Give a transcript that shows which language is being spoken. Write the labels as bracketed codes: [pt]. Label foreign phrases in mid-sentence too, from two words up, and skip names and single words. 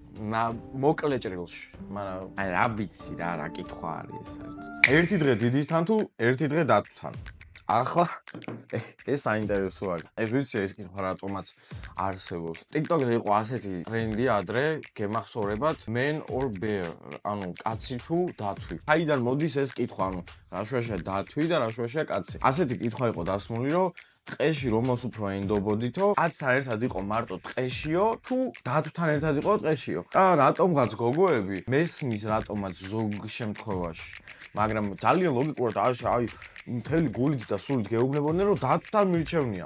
[ka] მოკლე ჭრილში, მაგრამ აი რა ვიცი რა კითხვა არის ეს. ერთი დღე დიდისთან თუ ერთი დღე დათვთან. ახლა ეს საინტერესო არის. ეს ვიცი ეს კითხვა რატომაც არსებობს. TikTok-ზე იყო ასეთი ტრენდი ადრე, გემახსოვრებათ [en] man or bear, [ka] ანუ კაცი თუ დათვი. აიდან მოდის ეს კითხვა, ანუ რა შუაშია დათვი და რა შუაშია კაცი. ასეთი კითხვა იყო დასმული, რომ ტყეში რომელს უფრო ენდობოდითო, კაცთან ერთად იყო მარტო ტყეშიო თუ დათვთან ერთად იყო ტყეშიო. და რატომღაც გოგოები მესმის რატომაც ზოგ შემთხვევაში, მაგრამ ძალიან ლოგიკურად აი მთელი გულით და სულით გეუბნებოდნენ რომ დათვთან მირჩევნია.